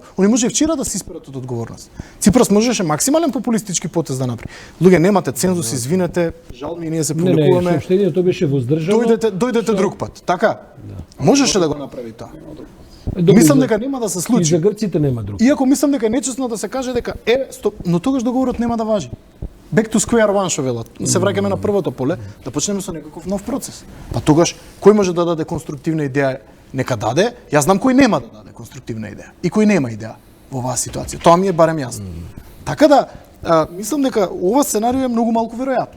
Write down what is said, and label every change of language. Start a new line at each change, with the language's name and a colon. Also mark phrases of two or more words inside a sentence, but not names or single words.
Macedonian: Они може и вчера да се исперат од одговорност. Ципрас можеше максимален популистички потез да направи. Луѓе, немате цензус, извинете, жал ми, ние се публикуваме. Не, соопштението беше воздржано. Дојдете друг пат, така? Можеше да го направи тоа. Добро, Мислам дека нема да се И случи. за грците нема друг. Иако мислам дека е нечесно да се каже дека стоп, но тогаш договорот нема да важи.
English: Back to square one,
Macedonian: шо велат. Се враќаме на првото поле, да почнеме со некаков нов процес. Па тогаш кој може да даде конструктивна идеја, нека даде. Јас знам кој нема да даде конструктивна идеја и кој нема идеја во оваа ситуација. Тоа ми е барем јасно. Така да мислам дека ова сценарио е многу малку веројатно.